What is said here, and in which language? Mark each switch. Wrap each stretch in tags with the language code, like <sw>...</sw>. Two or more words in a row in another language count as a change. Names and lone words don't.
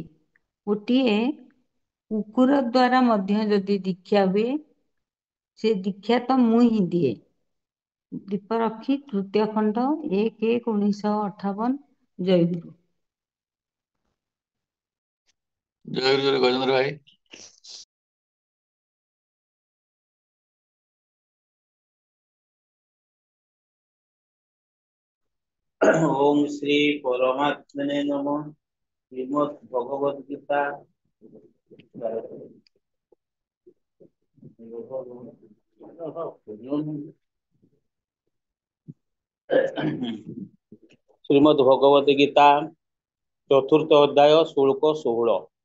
<or>ଗୋଟିଏ କୁକୁର ଦ୍ୱାରା ମଧ୍ୟ ଯଦି ଦୀକ୍ଷା ହୁଏ ସେ ଦୀକ୍ଷା ତ ମୁଁ ହିଁ ଦିଏ। ଦୀପରକ୍ଷୀ ତୃତୀୟ ଖଣ୍ଡ 1/1/1958 ଜୟଗୁରୁ। ଜୟଗୁରୁ ଗଜେନ୍ଦ୍ର ଭାଇ।</or> <sa>ओम श्री परमात्मने नमः।</sa> <hi>श्रीमद् भगवद गीता श्रीमद् भगवद गीता चतुर्थ अध्याय शुल्क 16।</hi>